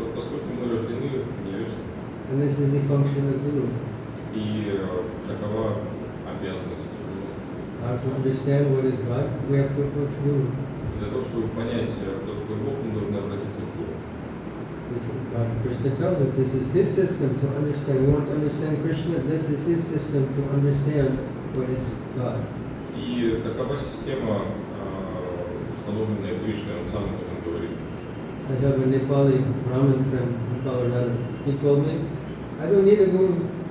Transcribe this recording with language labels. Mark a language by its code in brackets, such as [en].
[ru] Поскольку мы рождены в невежестве. [en] And this is the function of Guru. [ru] И такова обязанность Гуру. [en] How to understand what is God, we have to approach Guru. [ru] Для того, чтобы понять, кто такой Бог, мы должны обратиться к Гуру. [en] God, Krishna tells us this is his system to understand. We want to understand Krishna, this is his system to understand what is God. [ru] И такова система, установленная Кришной, он сам об этом говорит. [en] I have a Nepali Brahmin friend in Colorado. He told me, I don't need a guru.